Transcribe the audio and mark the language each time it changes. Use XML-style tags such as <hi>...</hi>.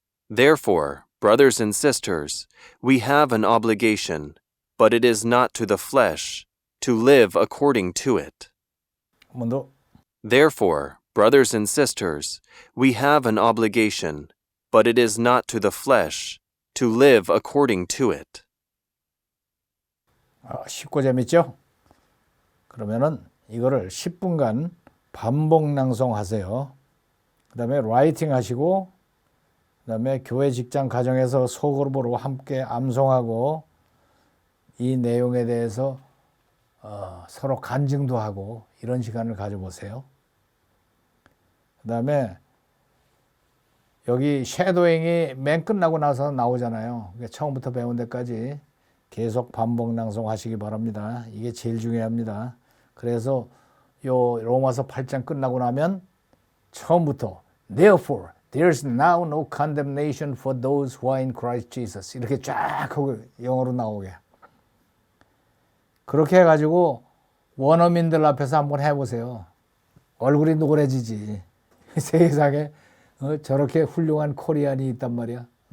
<en>Therefore, brothers and sisters, we have an obligation, but it is not to the flesh, to live according to it.</en> <ko>한 번 더.</ko> <en>Therefore, brothers and sisters, we have an obligation, but it is not to the flesh, to live according to it.</en> <ko>쉽고 재밌죠? 그러면은 이거를 10분간 반복 낭송하세요. 그 다음에 라이팅 하시고, 그 다음에 교회 직장 가정에서 소그룹으로 함께 암송하고, 이 내용에 대해서 서로 간증도 하고 이런 시간을 가져보세요. 그 다음에 여기 쉐도잉이 맨 끝나고 나서 나오잖아요. 처음부터 배운 데까지 계속 반복 낭송하시기 바랍니다. 이게 제일 중요합니다. 그래서 요 로마서 8장 끝나고 나면 처음부터</ko> <en>Therefore, there's now no condemnation for those who are in Christ Jesus.</en> <ko>이렇게 쫙 하고 영어로 나오게. 그렇게 해가지고 원어민들 앞에서 한번 해보세요. 얼굴이 노래지지. 세상에 저렇게 훌륭한 코리안이 있단 말이야.</ko>